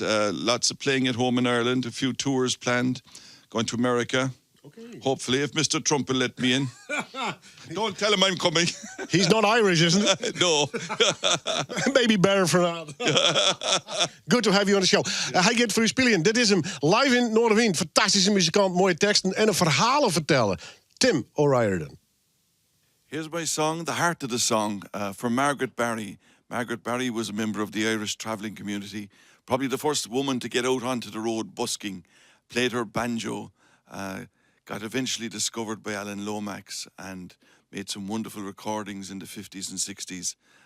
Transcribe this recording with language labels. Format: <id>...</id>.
<en>Lots of playing at home in Ireland. A few tours planned. Going to America. Okay. Hopefully, if Mr. Trump will let me in. Don't tell him I'm coming. He's not Irish, isn't he? No. Maybe better for that. Good to have you on the show.</en> <nl>Hij gaat voor u spelen. Dit is hem live in Noardewyn. Fantastische muzikant, mooie teksten en een verhalen vertellen. Tim O'Riordan.</nl> <en>Here's my song, The Heart of the Song, for Meindert Barry. Meindert Barry was a member of the Irish travelling community, probably the first woman to get out onto the road busking, played her banjo, got eventually discovered by Alan Lomax and made some wonderful recordings in the 50s and 60s.</en>